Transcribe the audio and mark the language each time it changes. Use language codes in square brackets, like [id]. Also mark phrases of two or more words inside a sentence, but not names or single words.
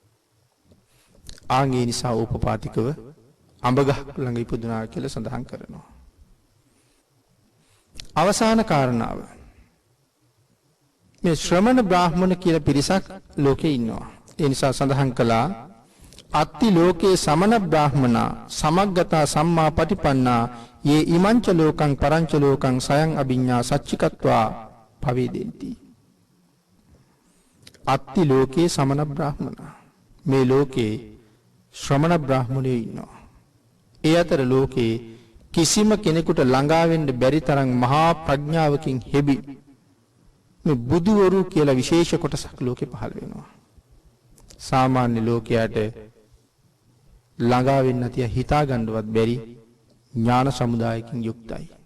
[si] ආන්ගේ නිසා ඕපපාතිකව අඹගහ ළඟ ඉපදුනා කියලා සඳහන් කරනවා. අවසාන කාරණාව මේ ශ්‍රමණ බ්‍රාහ්මණ කියලා පිරිසක් ලෝකේ ඉන්නවා. ඒ නිසා සඳහන් කළා [pi] අත්ති ලෝකේ සමන බ්‍රාහ්මනා සමග්ගතා සම්මා පටිපන්නා යේ ඉමංච ලෝකං පරංච ලෝකං සයං අභිඤ්ඤා සච්චිකත්වා පවේදෙන්ති. අත්ති ලෝකේ සමන බ්‍රාහ්මනා [si] මේ ලෝකේ ශ්‍රමණ බ්‍රාහ්මණයෝ ඉන්නවා. ඒ අතර ලෝකේ කිසිම කෙනෙකුට ළඟා වෙන්න බැරි තරම් මහා ප්‍රඥාවකින් හෙබි මේ බුදුවරු කියලා විශේෂ කොටසක් ලෝකේ පහළ වෙනවා. සාමාන්‍ය ලෝකයට ළඟා වෙන්න තිය හිතා ගන්නවත් බැරි ඥාන සමුදායකින් යුක්තයි.